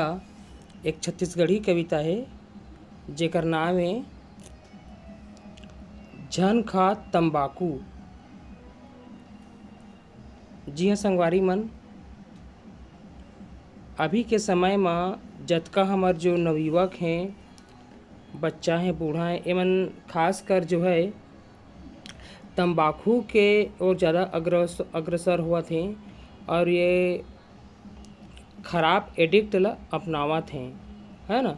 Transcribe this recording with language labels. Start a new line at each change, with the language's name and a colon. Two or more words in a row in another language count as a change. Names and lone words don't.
Chhattisgarhi: एक छत्तीसगढ़ी कविता है जेकर नाम है झन खा तंबाकू। जी हाँ संगवारी मन, अभी के समय में जतका हमार जो नवयुवक हैं, बच्चा हैं, बूढ़ा हैं, एमन खास कर जो है तंबाकू के और ज़्यादा अग्रसर हुआ थे और ये खराब एडिक्ट ला अपनावत हैं, है ना।